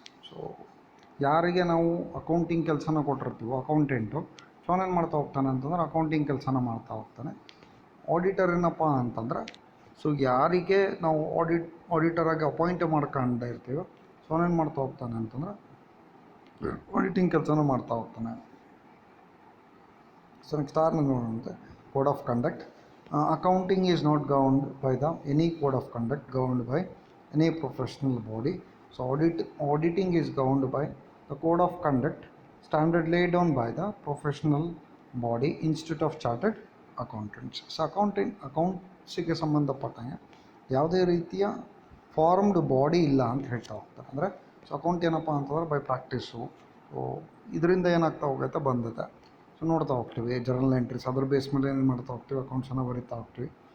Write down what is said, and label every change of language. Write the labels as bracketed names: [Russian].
[Kannada] So ಯಾರಿಗೆ ನಾವು accounting ಕೆಲಸನ ಕೊಟ್ಟಿರ್ತೀವೋ ಅಕೌಂಟೆಂಟು, ಸೊ ಅವನೇನು ಮಾಡ್ತಾ ಹೋಗ್ತಾನೆ ಅಂತಂದ್ರೆ ಅಕೌಂಟಿಂಗ್ ಕೆಲಸನ ಮಾಡ್ತಾ ಹೋಗ್ತಾನೆ. ಆಡಿಟರ್ ಏನಪ್ಪ ಅಂತಂದರೆ, ಸೊ ಯಾರಿಗೆ ನಾವು ಆಡಿಟರಾಗಿ ಅಪಾಯಿಂಟ್ ಮಾಡ್ಕೊಂಡು ಇರ್ತೀವೋ, ಸೊ ಅವನೇನು ಮಾಡ್ತಾ ಹೋಗ್ತಾನೆ ಅಂತಂದರೆ ಆಡಿಟಿಂಗ್ ಕೆಲಸನ ಮಾಡ್ತಾ ಹೋಗ್ತಾನೆ. So next ನೋಡೋಣಂತೆ code of conduct. [English] Accounting is not governed by any code of conduct governed by any professional body. So auditing is governed by the code of conduct standard laid down by the professional body Institute of Chartered Accountants. [Kannada] So ಅಕೌಂಟ್ಸಿಗೆ ಸಂಬಂಧಪಟ್ಟಂಗೆ ಯಾವುದೇ ರೀತಿಯ formed body ಇಲ್ಲ ಅಂತ ಹೇಳ್ತಾ ಹೋಗ್ತಾರೆ. ಅಂದರೆ so account ಏನಪ್ಪ ಅಂತಂದ್ರೆ ಬೈ ಪ್ರಾಕ್ಟೀಸು, ಸೊ ಇದರಿಂದ ಏನಾಗ್ತಾ ಹೋಗುತ್ತೆ ಬಂದಿದೆ. ಸೊ ನೋಡ್ತಾ ಹೋಗ್ತೀವಿ ಜರ್ನಲ್ ಎಂಟ್ರೀಸ್, ಅದ್ರ ಬೇಸ್ ಮೇಲೆ ಏನು ಮಾಡ್ತಾ ಹೋಗ್ತೀವಿ, ಅಕೌಂಟ್ಸನ್ನು ಬರಿತಾ ಹೋಗ್ತೀವಿ.